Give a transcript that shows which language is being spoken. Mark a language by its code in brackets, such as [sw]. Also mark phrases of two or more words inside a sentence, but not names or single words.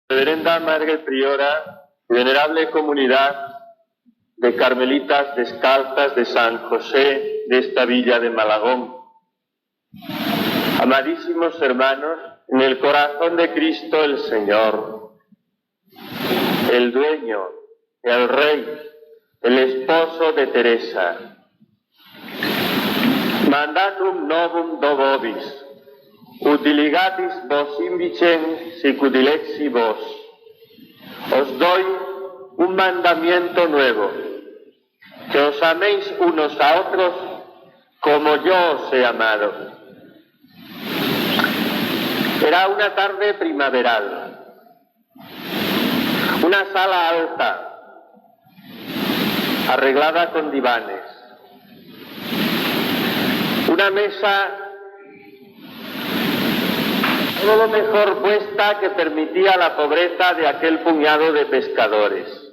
[es] Reverenda Madre Priora, venerable comunidad de Carmelitas Descalzas de San José de esta villa de Malagón. Amadísimos hermanos, en el corazón de Cristo el Señor, el dueño, el Rey, el esposo de Teresa. [la] Mandatum novum do vobis, utiligatis vos invicem sic utilexi vos. [es] Os doy un mandamiento nuevo, que os améis unos a otros como yo os he amado. Era una tarde primaveral, una sala alta, arreglada con divanes, una mesa todo lo mejor puesta que permitía la pobreza de aquel puñado de pescadores.